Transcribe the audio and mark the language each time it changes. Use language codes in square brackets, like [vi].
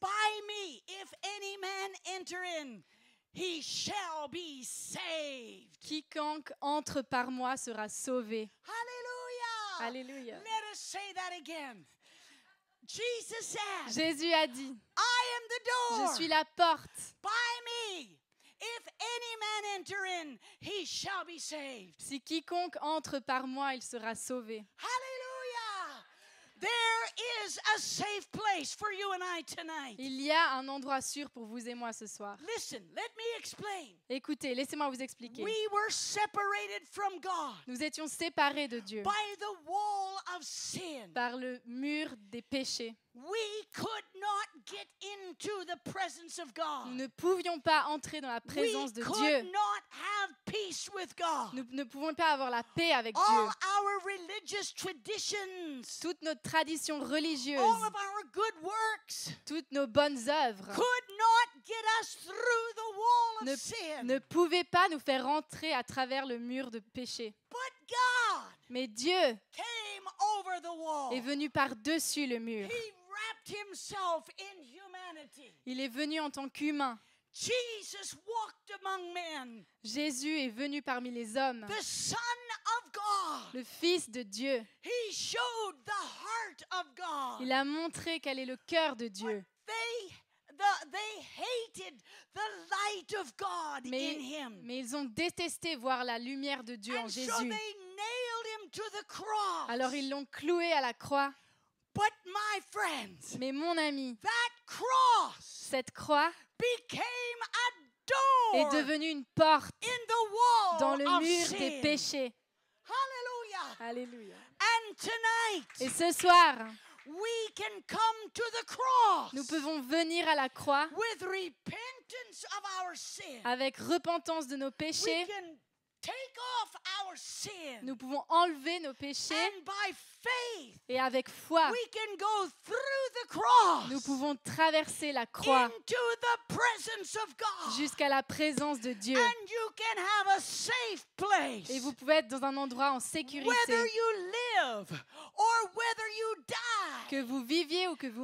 [en] By me, if any man enter in, he shall be saved. [fr] Quiconque entre par moi sera sauvé. [en] Hallelujah. [fr] Alléluia. [en] Let us say that again. Jesus said, [fr] Jésus a dit, [en] I am the door. [fr] je suis la porte. [en] By me, if any man enter in, he shall be saved. [fr] Si quiconque entre par moi, il sera sauvé. [en] Hallelujah. There is a safe place for you and I tonight. [fr] Il y a un endroit sûr pour vous et moi ce soir. [en] Listen, let me explain. [fr] Écoutez, laissez-moi vous expliquer. [en] We were separated from God [fr] Nous étions séparés de Dieu [en] by the wall of sin. [fr] par le mur des péchés. [en] We could not get into the presence of [fr] Nous [en] God. [fr] ne pouvions pas entrer dans la [en] We [fr] présence de [en] could [fr] Dieu. [en] not have peace with God. [fr] Nous ne pouvons pas avoir la paix avec [en] All [fr] Dieu. [en] our religious traditions, [fr] Toutes nos traditions religieuses, [en] all of our good works [fr] toutes nos bonnes œuvres [en] could not get us through the wall of sin. [fr] ne pouvaient pas nous faire entrer à travers le mur de péché. [en] But God [fr] Mais Dieu [en] came over the wall. [fr] est venu par-dessus le mur. [en] He wrapped himself in humanity. [fr] Il est venu en tant qu'humain. [en] Jesus walked among men, [fr] Jésus est venu parmi les hommes. [en] the Son of God. [fr] Le Fils de Dieu. [en] He showed the heart of God. [fr] Il a montré quel est le cœur de Dieu. [en] They hated the light of God in him. [fr] Mais ils ont détesté voir la lumière de Dieu en [en] And so [fr] Jésus. [en] they nailed him to the cross. [fr] Alors ils l'ont cloué à la croix. [en] But my friends, [fr] Mais mon ami, [en] that cross [fr] cette croix [en] became a [fr] est [en] door [fr] devenue une porte [en] in the wall [fr] dans le [en] of [fr] mur [en] sin. [fr] des péchés. [en] Hallelujah. [fr] Alléluia. [en] And tonight, [fr] Et ce soir, [en] we can come to the cross [fr] nous pouvons venir à la croix [en] with repentance of our sin. [fr] avec repentance de nos [en] We [fr] péchés. [en] can take off our sin. [fr] Nous pouvons enlever nos péchés [en] And by faith, [fr] et avec foi, [en] we can go through the cross [fr] nous pouvons traverser la croix [en] into the presence of God. [fr] jusqu'à la présence de Dieu. [en] And you can have a safe place. [fr] Et vous pouvez être dans un endroit en sécurité. [en] Whether you live or whether you die, [fr] Que vous viviez ou que vous